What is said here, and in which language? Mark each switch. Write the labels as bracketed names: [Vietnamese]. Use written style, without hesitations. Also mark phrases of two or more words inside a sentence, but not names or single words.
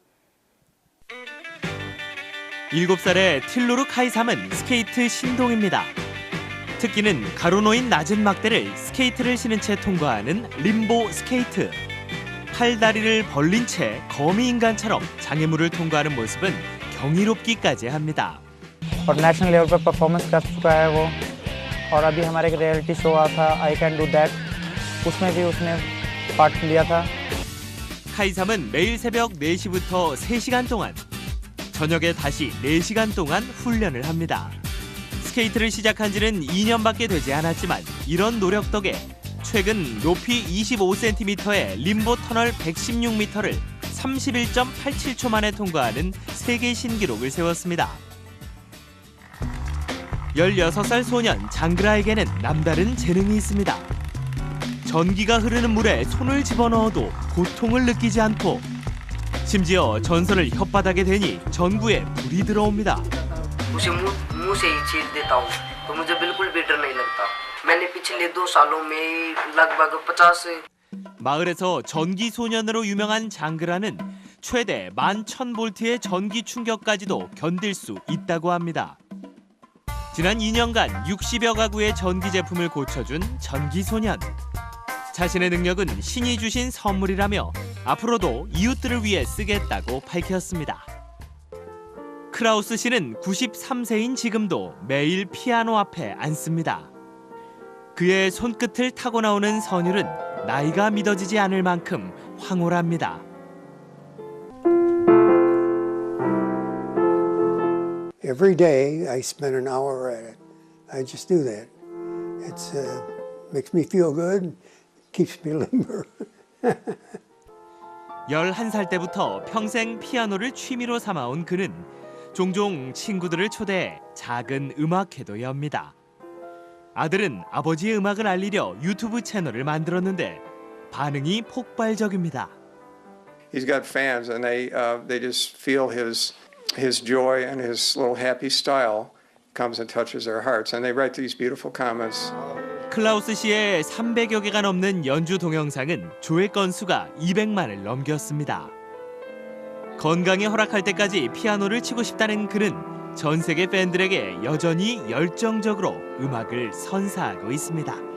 [Korean] 7살의 틸로르 카이삼은 스케이트 신동입니다. 특기는 가로 놓인 낮은 막대를 스케이트를 신은 채 통과하는 림보 스케이트. 팔다리를 벌린 채 거미인간처럼 장애물을 통과하는 모습은 경이롭기까지 합니다. [Hindi] और [English] national level [Hindi] पर परफॉर्मेंस कर चुका है वो और अभी हमारे एक [English] reality show [Hindi] आया था आई कैन डू दैट उसमें भी उसने पार्ट लिया था. [Korean] 카이삼은 매일 새벽 4시부터 3시간 동안 저녁에 다시 4시간 동안 훈련을 합니다. 스케이트를 시작한 지는 2년밖에 되지 않았지만 이런 노력 덕에 최근 높이 25cm의 림보 터널 116m를 31.87초 만에 통과하는 세계 신기록을 세웠습니다. 16살 소년 장그라에게는 남다른 재능이 있습니다. 전기가 흐르는 물에 손을 집어넣어도 고통을 느끼지 않고 심지어 전선을 혓바닥에 대니 전구에 불이 들어옵니다. [Hindi] उसे मुंह से ही छील देता हूँ तो मुझे बिल्कुल भी डर नहीं लगता. मैंने पिछले 2 सालों में लगभग 50 [Korean] 마을에서 전기 소년으로 유명한 장그라는 최대 11,000볼트의 전기 충격까지도 견딜 수 있다고 합니다. 지난 2년간 60여 가구의 전기 제품을 고쳐준 전기소년. 자신의 능력은 신이 주신 선물이라며 앞으로도 이웃들을 위해 쓰겠다고 밝혔습니다. 크라우스 씨는 93세인 지금도 매일 피아노 앞에 앉습니다. 그의 손끝을 타고 나오는 선율은 나이가 믿어지지 않을 만큼 황홀합니다. [English] Every day I spend an hour at it. I just do that. It's makes me feel good, keeps me limber. [Korean] 11살 때부터 평생 피아노를 취미로 삼아온 그는 종종 친구들을 초대해 작은 음악회도 엽니다. 아들은 아버지의 음악을 알리려 유튜브 채널을 만들었는데 반응이 폭발적입니다. [English] He's got fans, and they just feel his joy and his little happy style comes and touches their hearts, and they write these beautiful comments. [Korean] 클라우스 씨의 300여 개가 넘는 연주 동영상은 조회 건수가 200만을 넘겼습니다. 건강이 허락할 때까지 피아노를 치고 싶다는 그는 전 세계 팬들에게 여전히 열정적으로 음악을 선사하고 있습니다.